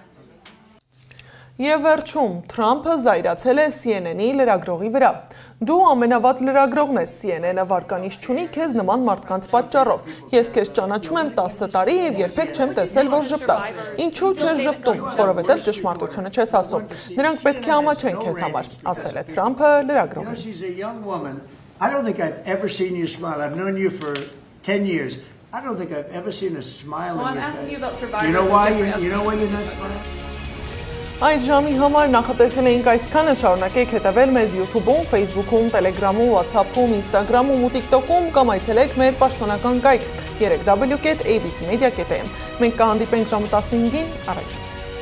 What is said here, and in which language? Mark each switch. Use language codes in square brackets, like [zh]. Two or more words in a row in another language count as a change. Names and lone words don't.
[hy] Եվ վերջում, Թրամփը զայրացել է CNN-ի լրագրողի վրա։ Դու ամենավատ լրագրողն ես, CNN-ը վարկանիշ չունի քեզ նման մարդկանց պատճառով։ Ես քեզ ճանաչում եմ 10 տարի եւ երբեք չեմ տեսել, որ ժպտաս։ Ինչու չես ժպտում, որովհետեւ ճշմարտությունը չես ասում։ Նրանք պետք է ամաչեն քեզ համար, ասել է Թրամփը լրագրողին։ [en] I don't think I've ever seen you smile. I've known you for 10 years. I don't think I've ever seen a smile on your face. You know why? You know why you're not smiling? [hy] Այս ժամի համար նախատեսել էինք այսքանը, շարունակեք հետևել մեզ YouTube-ում, Facebook-ում, Telegram-ում, WhatsApp-ում, Instagram-ում ու TikTok-ում կամ այցելեք մեր պաշտոնական կայք 3w.abcmedia.am։ Մենք կհանդիպենք ժամը 15-ին, առայժմ։